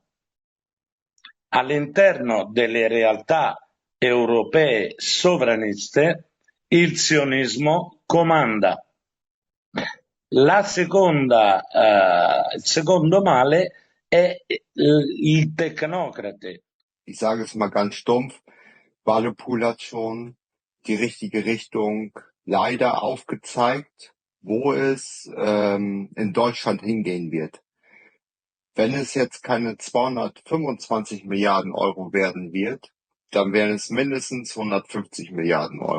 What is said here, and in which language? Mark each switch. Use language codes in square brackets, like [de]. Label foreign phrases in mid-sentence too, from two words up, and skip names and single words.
[it] All'interno delle realtà europee sovraniste, il sionismo comanda. Il secondo male è il tecnocrate. [de] Ich sage es mal ganz stumpf, Oualaalou hat schon die richtige Richtung leider aufgezeigt, wo es in Deutschland hingehen wird. Wenn es jetzt keine 225 Milliarden Euro werden wird, dann wären es mindestens 150 Milliarden Euro.